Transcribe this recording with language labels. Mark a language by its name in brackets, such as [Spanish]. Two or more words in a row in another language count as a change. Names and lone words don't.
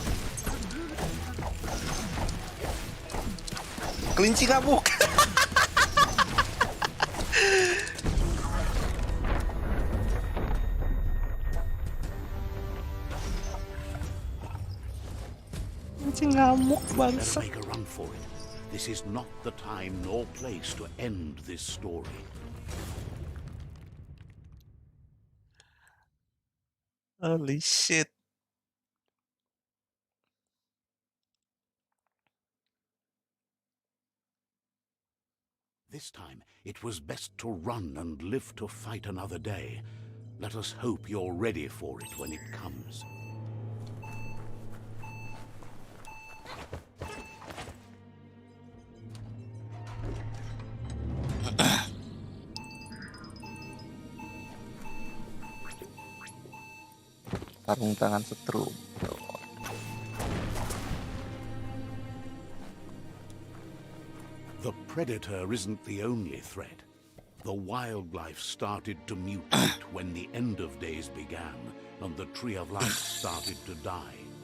[Indonesian] Kelinci ngamuk. Kelinci ngamuk [English] Better bangsa. make a run for it. This is not the time nor place to end this story. Holy shit. This time, it was best to run and live to fight another day. Let us hope you're ready for it when it comes. [Indonesian] Sarung tangan setrum. [English] The predator isn't the only threat. The wildlife started to mutate when the end of days began and the tree of life started to die.